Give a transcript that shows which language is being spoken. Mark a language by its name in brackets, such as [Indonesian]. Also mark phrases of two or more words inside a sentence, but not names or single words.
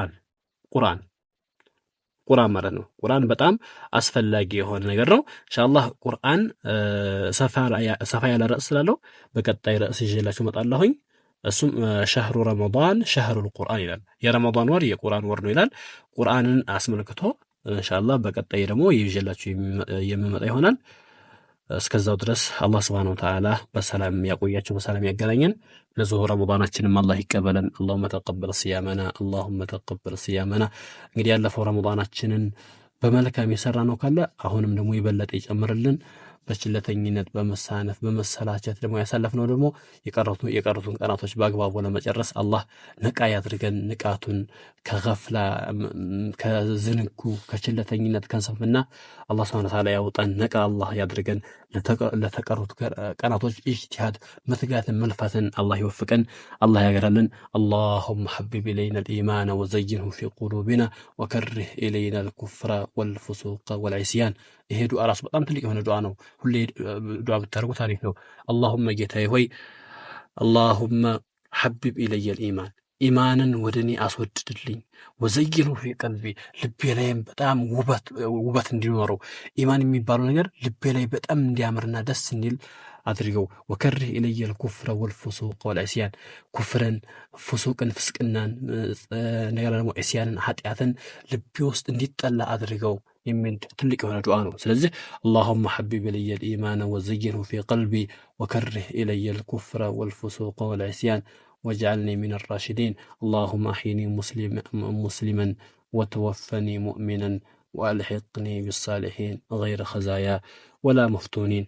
[Amharic] ቁርአን ማለት ነው። ቁርአን በጣም አስፈላጊ የሆነ ነገር ነው። ኢንሻአላህ ቁርአን ሰፋ ያለ ርዕስ ስላለው በቀጣይ ርዕስ ይዤላችሁ እመጣለሁኝ። እሱም [Arabic] شهر رمضان شهر القرآن [Amharic] ይላል። የረመዳን ወር የቁርአን ወር ነው ይላል። ቁርአንን አስመልክቶ ኢንሻአላህ በቀጣይ ደግሞ ይዤላችሁ የምመጣ ይሆናል። እስከዛው ድረስ አላህ [Arabic] سبحانه وتعالى [Amharic] በሰላም ያቆያችሁ በሰላም ያገናኘን። ለዙሁ ረመዳናችንም አላህ ይቀበለን። [Arabic] اللهم تقبل صيامنا اللهم تقبل صيامنا። [Amharic] እንግዲህ ያለፈው ረመዳናችንን በመልካም የሰራ ነው ካለ አሁንም ደግሞ ይበለጥ ይጨምርልን። በችለተኝነት በመሳነፍ በመሰላቸት ደግሞ ያሳለፍነው ደግሞ የቀሩትን ቀናቶች በአግባቡ ለመጨረስ አላህ ነቃ ያድርገን። ንቃቱን ከገፍላ ከዝንጉ ከችለተኝነት ከንሰፍና አላህ [Arabic] سبحانه وتعالى [Amharic] ያውጣን። ነቃ አላህ ያድርገን። ለተቀሩት ቀናቶች ኢጅቲሃድ መትጋትን መልፋትን አላህ ይወፍቀን። አላህ ያገራልን። [Arabic] اللهم حبب إلينا الإيمان وزينه في قلوبنا وكره إلينا الكفر والفسوق والعصيان። [Amharic] ይሄ ዱዓ ራሱ በጣም ትልቅ የሆነ ዱዓ ነው። ሁሌ ዱዓ ብታደርጉ ታሪክ ነው። اللهم ጌታዬ ሆይ [Arabic] اللهم حبب إلي الإيمان [Amharic] ኢማንን ወደኔ አስወድድልኝ። [Arabic] وزينه في قلبي [Amharic] ልቤ ላይም በጣም ውበት እንዲኖረው ኢማን የሚባለው ነገር ልቤ ላይ በጣም እንዲያምርና ደስ እንዲል አድርገው። [Arabic] وكره إلي الكفر والفسوق والعصيان [Amharic] ኩፍርን ፉሱቅን ፍስቅናን ነገር ደግሞ ዕስያንን ኃጢአትን ልቤ ውስጥ እንዲጠላ አድርገው የሚል ትልቅ የሆነ ዱዓ ነው። ስለዚህ [Arabic] اللهم حبب إلي الإيمان وزينه في قلبي وكره إلي الكفر والفسوق والعصيان واجعلني من الراشدين. اللهم أحيني مسلما وتوفني مؤمنا وألحقني بالصالحين غير خزايا ولا مفتونين.